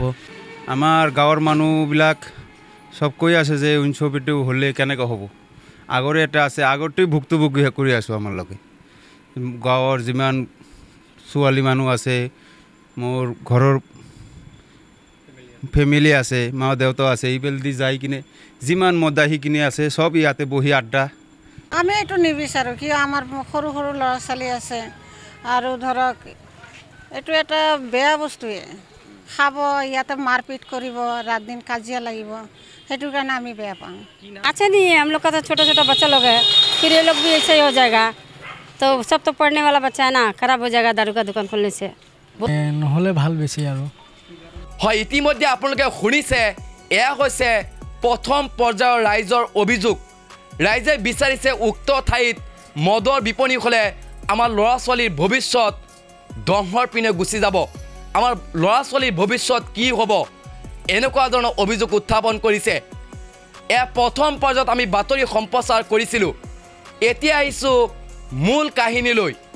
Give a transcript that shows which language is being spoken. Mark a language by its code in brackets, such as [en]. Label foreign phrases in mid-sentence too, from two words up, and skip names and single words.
[as] আমাৰ গাঁৱৰ মানুহবিলাক সব কৈ আছে যে ওয়াইন শ্বপটো হ'লে কেনেকৈ হ'ব আগৰে এটা আছে আগতেই ভুক্তভোগী কৰি আছোঁ আমাৰ লগে গাঁৱৰ যিমান ছোৱালী মানুহ আছে মোৰ ঘৰৰ ফেমিলি আছে মা দেউতা আছে এইবেল দি যাই কিনে যিমান মদাহি কিনে আছে সব ইয়াতে বহি আড্ডা আমি এইটো নিবিচাৰোঁ কিয় আমাৰ সৰু সৰু ল'ৰা ছোৱালী আছে আৰু ধৰক এইটো এটা বেয়া বস্তুৱে খাব ইয়াতে মাৰপিট কৰিব [hi] रात दिन [as] কাজিয়া লাগিব সেইটো কাৰণে আমি বেয়া পাওঁ [hi] अच्छा नहीं है हम लोग का तो छोटा छोटा बच्चा लोग है फिर ये लोग भी ऐसे ही हो जाएगा तो सब तो पढ़ने वाला बच्चा है ना खराब हो जाएगा दारू का दुकान खोलने से [as] নহ'লে ভাল বেছি আৰু হয় ইতিমধ্যে আপোনালোকে শুনিছে এয়া হৈছে প্ৰথম পৰ্যায়ৰ ৰাইজৰ অভিযোগ ৰাইজে বিচাৰিছে উক্ত ঠাইত মদৰ বিপণী হ'লে আমাৰ ল'ৰা ছোৱালীৰ ভৱিষ্যত ধ্বংসৰ পিনে গুচি যাব আমাৰ ল'ৰা ছোৱালীৰ ভৱিষ্যত কি হ'ব এনেকুৱা ধৰণৰ অভিযোগ উত্থাপন কৰিছে এয়া প্ৰথম পৰ্যায়ত আমি বাতৰি সম্প্ৰচাৰ কৰিছিলোঁ এতিয়া আহিছোঁ মূল কাহিনীলৈ